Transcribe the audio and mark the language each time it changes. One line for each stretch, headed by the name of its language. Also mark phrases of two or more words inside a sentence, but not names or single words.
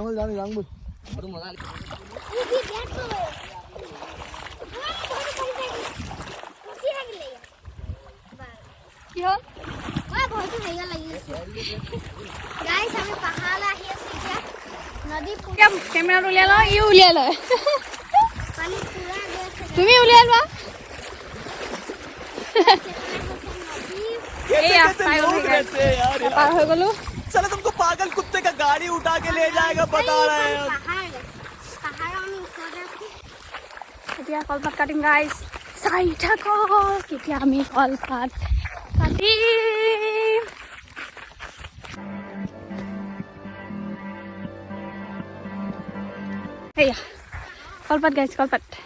Assamese: কি হ'ল কেমেৰাত উলিয়াই লওঁ ইও উলিয়াই লয় তুমি উলিয়াই লোৱা পাৰ হৈ গলো
Hindi: चलो तुमको पागल कुत्ते का गाड़ी उठा के ले जाएगा बता रहे हैं
Assamese: এতিয়া কলপাত কাটিম গাইছ চাই থাকক এতিয়া আমি কলপাত কাটিম সেয়া কলপাত গাইছ কলপাত